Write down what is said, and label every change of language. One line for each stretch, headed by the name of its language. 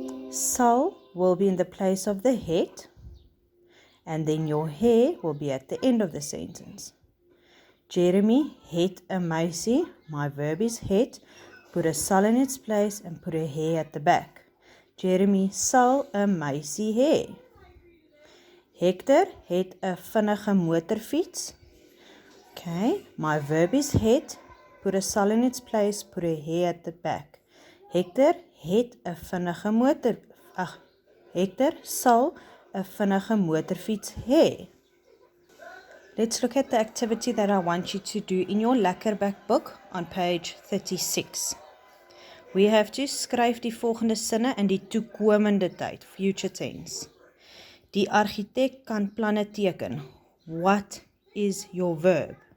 English: Sal will be in the place of the het and then your hê will be at the end of the sentence.
Afrikaans: Jeremy het 'n meisie.
English: My verb is het. Put a sal in its place and put a hê at the back.
Afrikaans: Jeremy sal 'n meisie hê. Hector het 'n vinnige motorfiets.
English: Okay, my verb is het. Put a sal in its place, put a hê at the back.
Afrikaans: Hector het 'n vinnige Hector sal 'n vinnige motorfiets hê.
English: Let's look at the activity that I want you to do in your Lekkerback book on page 36. We have to
Afrikaans: skryf die volgende sinne in die toekomende tyd,
English: future tense.
Afrikaans: Die argitek kan planne teken.
English: What is your verb?